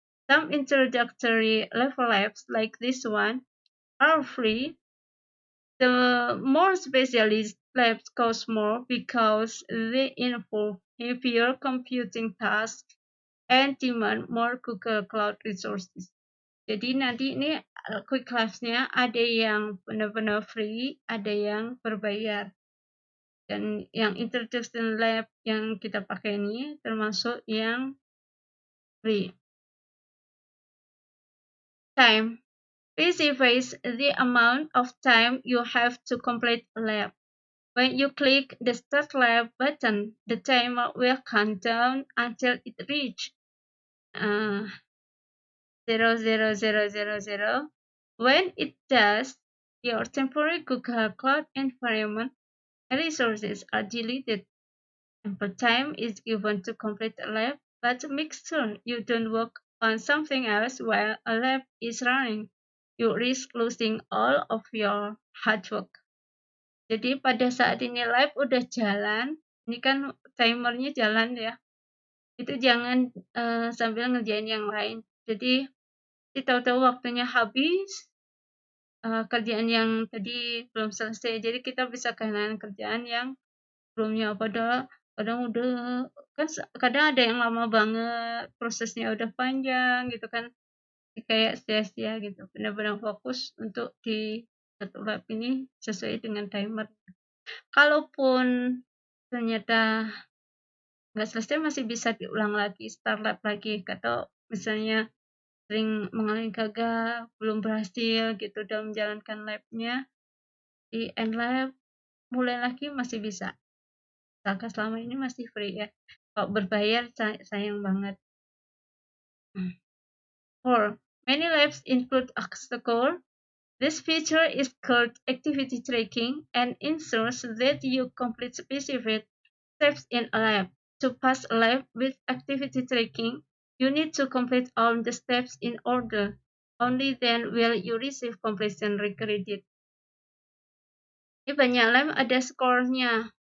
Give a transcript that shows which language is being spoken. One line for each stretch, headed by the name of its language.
English: Some introductory level labs like this one are free. The more specialist labs cost more because they involve heavier computing tasks and demand more Google Cloud resources.
Indonesian: Jadi nanti ini Qwiklabs-nya ada yang benar-benar free, ada yang berbayar. Dan yang introduction lab yang kita pakai ini termasuk yang free.
English: Time. Specifies the amount of time you have to complete a lab. When you click the Start Lab button, the timer will count down until it reaches 00000. When it does, your temporary Google Cloud environment resources are deleted. Ample time is given to complete a lab, but make sure you don't work on something else while a lab is running. You risk losing all of your hard work.
Indonesian: Jadi pada saat ini lab udah jalan, ini kan timernya jalan ya. Itu jangan sambil ngerjain yang lain. Jadi tahu-tahu waktunya habis, kerjaan yang tadi belum selesai. Jadi kita bisa kehilangan kerjaan yang sebelumnya. Padahal kadang udah kan kadang ada yang lama banget, prosesnya udah panjang gitu kan. Kayak sia-sia gitu. Benar-benar fokus untuk di satu lab ini sesuai dengan timer. Kalaupun ternyata nggak selesai masih bisa diulang lagi, start lab lagi, atau misalnya sering mengalami gagal, belum berhasil gitu dalam menjalankan labnya, di end lab mulai lagi masih bisa. Asalkan selama ini masih free ya. Kalau berbayar sayang banget.
English: 4. Many labs include obstacle. This feature is called activity tracking and ensures that you complete specific steps in a lab. To pass a lab with activity tracking, you need to complete all the steps in order. Only then will you receive completion credit.
Indonesian: Ini banyak lab ada skornya.